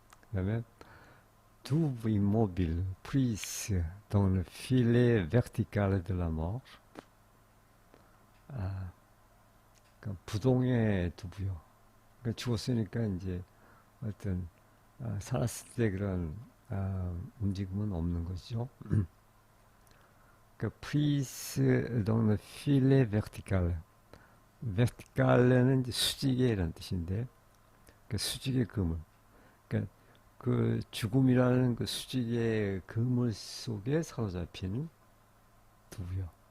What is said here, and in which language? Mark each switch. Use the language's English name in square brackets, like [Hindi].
[Korean] 그다음에 [French] Tout immobile prise dans le filet vertical de la mort. [Korean] 그러니까 부동의 두부요. 그러니까 죽었으니까 이제 어떤 살았을 때 그런 움직임은 없는 것이죠. 그러니까 [French] prise dans le filet vertical. [Korean] vertical은 이제 수직의 이런 뜻인데, 그 수직의 그물. 그러니까 그 죽음이라는 그 수직의 그물 속에 사로잡힌 두부요.